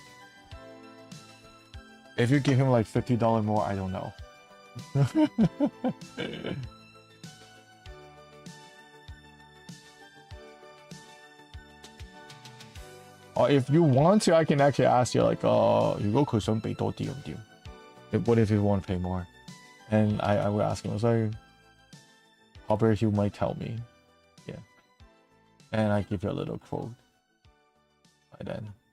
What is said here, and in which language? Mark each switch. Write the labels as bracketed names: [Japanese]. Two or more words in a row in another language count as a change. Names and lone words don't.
[English] If you give him like $50 more, I don't know. Or if you want to, I can actually ask you like, [Cantonese] 如果佢想俾多啲咁點? [English] What if you want to pay more? And I will ask him, so probably he might tell me. Yeah. And I give you a little quote by then.